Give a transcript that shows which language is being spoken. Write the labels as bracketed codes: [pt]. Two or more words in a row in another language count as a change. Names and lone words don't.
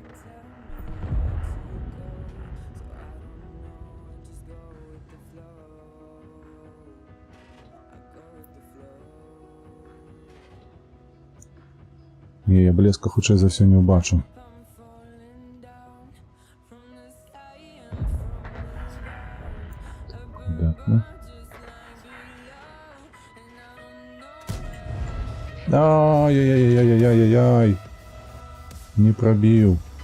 [be] Не, я блеска хутчэй за ўсё не ўбачу. Выдатна. Ай-яй-яй-яй-яй-яй-яй-яй. Не пробіў.